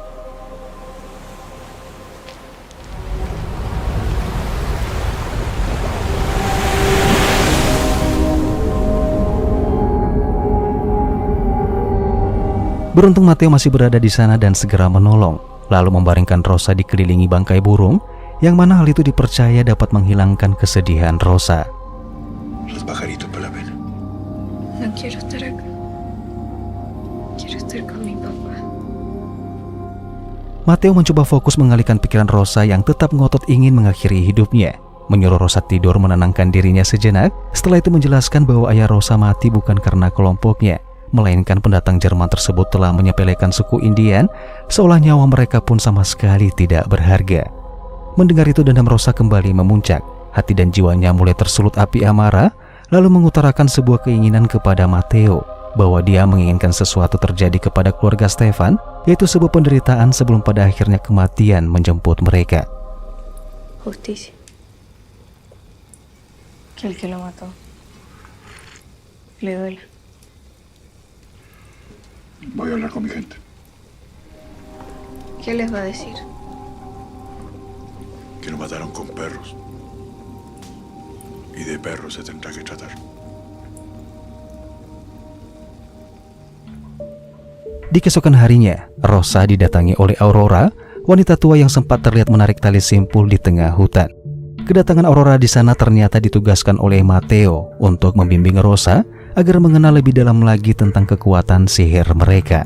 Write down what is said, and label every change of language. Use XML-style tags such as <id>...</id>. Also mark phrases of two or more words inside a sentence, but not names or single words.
<id>Beruntung Mateo masih berada di sana dan segera menolong, lalu membaringkan Rosa dikelilingi bangkai burung, yang mana hal itu dipercaya dapat menghilangkan kesedihan Rosa.</id> <es>Los pajaritos por la pena. No quiero estar acá. Quiero estar con mi papá.</es> <id>Mateo mencoba fokus mengalihkan pikiran Rosa yang tetap ngotot ingin mengakhiri hidupnya. Menyuruh Rosa tidur menenangkan dirinya sejenak. Setelah itu menjelaskan bahwa ayah Rosa mati bukan karena kelompoknya, melainkan pendatang Jerman tersebut telah menyepelekan suku Indian, seolah nyawa mereka pun sama sekali tidak berharga. Mendengar itu dendam Rosa kembali memuncak. Hati dan jiwanya mulai tersulut api amarah, lalu mengutarakan sebuah keinginan kepada Mateo bahwa dia menginginkan sesuatu terjadi kepada keluarga Stefan, yaitu sebuah penderitaan sebelum pada akhirnya kematian menjemput mereka.</id> <es>Justicia. Que el que lo mató le duela. Voy a hablar con mi gente. ¿Qué les va a decir? Que lo mataron con perros. Y de perros se tendrá que tratar.</es> <id>Di keesokan harinya, Rosa didatangi oleh Aurora, wanita tua yang sempat terlihat menarik tali simpul di tengah hutan. Kedatangan Aurora di sana ternyata ditugaskan oleh Mateo untuk membimbing Rosa agar mengenal lebih dalam lagi tentang kekuatan sihir mereka.</id>